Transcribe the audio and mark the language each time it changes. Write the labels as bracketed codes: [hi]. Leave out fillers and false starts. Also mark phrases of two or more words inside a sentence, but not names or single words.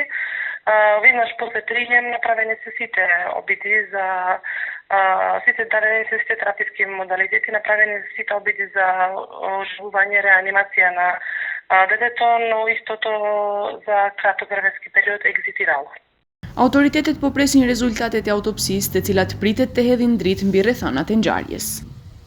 [mk] Веднаш после прием направени се сите обиди за сите дадени се сите тераписки модалитети, направени се сите обиди за оживување, реанимација на детето, но истото за краток временски период екзитирало. [sq] Autoritetet po presin rezultatet e autopsisë, të cilat pritet të hedhin dritë mbi rrethonat e ngjarjes.